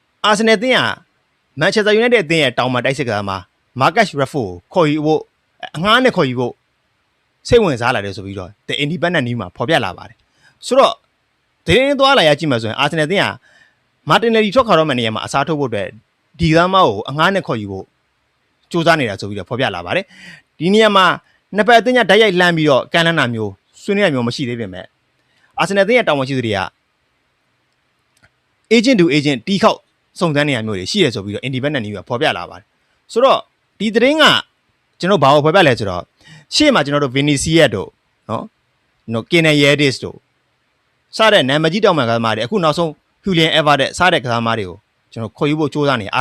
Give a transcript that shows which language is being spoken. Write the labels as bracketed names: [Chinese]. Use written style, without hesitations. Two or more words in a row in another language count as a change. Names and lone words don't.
[Burmese] အာဆင်နယ်အသင်းကမန်ချက်စတာယူနိုက်တက်အသင်းရဲ့တောင်မှတိုက်စစ်ကစားမှာမာကတ်ရက်ဖိုကိုခေါ်ယူဖို့အငှားနဲ့ခေါ်ယူဖို့စိတ်ဝင်စားလာတယ်ဆိုပြီးတော့ The Independent News မှာဖော်ပြလာပါတယ်ဆိုတော့ဒီနေ့သွားလာရကြည့်မှဆိုရင်အာဆင်နယ်အသင်းကမာတင်နယ်လီထွက်ခွာတော့မယ့်နေရာမှာအစားထိုးဖို့အတွက်ဒီကမားကိုအငှားနဲ့ခေါ်ယူဖို့စူးစမ်းနေတာ ဆိုပြီးတော့ဖော်ပြလာပါတယ်ဒီနေရာမှာနှစ်ပတ်အသင်းကဓာတ်ရိုက်လှမ်းပြီးတော့ကန်လန်းတာမျိုးဆွေးနွေးရမျိုးမရှိသေးပေမဲ့အာဆင်နယ်အသင်းရဲ့တာဝန်ရှိသူတွေက [English] agent to agent [Burmese] တီးခေါက်စုံစမ်းနေရမျိုးတွေရှိရဆိုပြီးတော့ Independent News ကဖော်ပြလာပါတယ်ဆိုတော့ဒီ သတင်းကကျွန်တော်ဘာကိုဖော်ပြလဲဆိုတော့ရှေ့မှာကျွန်တော်တို့ Vinicius တို့နော် Kenan Yildiz တို့စတဲ့နာမည်ကြီးတောင်မှန်ကစားသမားတွေအခုနောက်ဆုံး Julian Alvarez စတဲ့ကစားသမားတွေကိုကျွန်တော်ခေါ်ယူဖို့စူးစမ်းနေအား